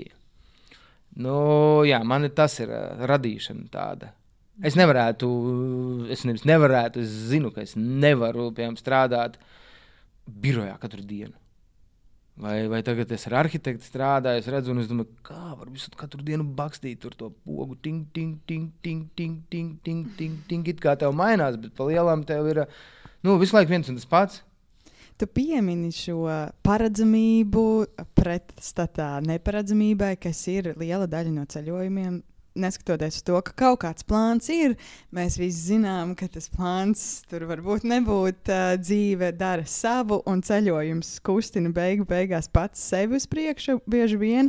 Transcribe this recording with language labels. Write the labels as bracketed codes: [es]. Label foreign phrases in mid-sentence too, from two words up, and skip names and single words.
[lv] Jā, man tas ir radīšana tāda. Es zinu, ka es nevaru, piemēram, strādāt birojā katru dienu. Vai tagad es ar arhitektu strādāju, es redzu, un es domāju, kā var visu katru dienu bakstīt tur to pogu, ting, ting, ting, ting, ting, ting, ting, ting, ting, it kā tev mainās, bet pa lielām tev ir, visu laiku viens un tas pats. Tu piemini šo paredzamību pretstatā neparedzamībai, kas ir liela daļa no ceļojumiem. Neskatoties uz to, ka kaut kāds plāns ir, mēs visi zinām, ka tas plāns tur varbūt nebūt, dzīve dara savu un ceļojums kustina beigās pats sevi uz priekšu bieži vien.